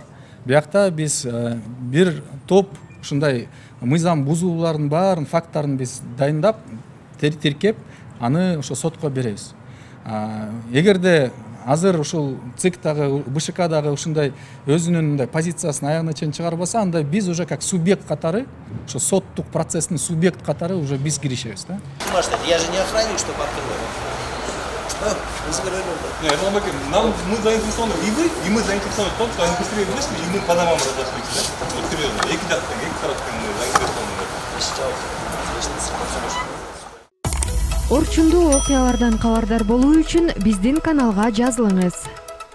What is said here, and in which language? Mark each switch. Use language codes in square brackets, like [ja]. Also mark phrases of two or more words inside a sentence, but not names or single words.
[ky] Биякта биз бир топ ушундай мыйзам бузуулардын баарын факттарын биз дайындап, тиркеп, аны ошо сотко беребиз. Эгерде азыр ушул ЦИК дагы, БШК дагы ушундай өзүнүн мындай позициясын аягына чейин чыгарбаса, анда биз [ru] уже как [ky] субъект катары, ошо соттук процесстин субъект катары уже биз киришебиз да. [ru] Я же не охранник, чтобы открывать. Мы заинтересованы и мы заинтересованы в том, что они быстрее вышли, и мы по домам разошлись, да? Вот серьезно, [ky] эки тараптан [ru] мы заинтересованы. [ky] Орчундуу окуялардан кабардар болуу үчүн биздин каналга жазылыңыз.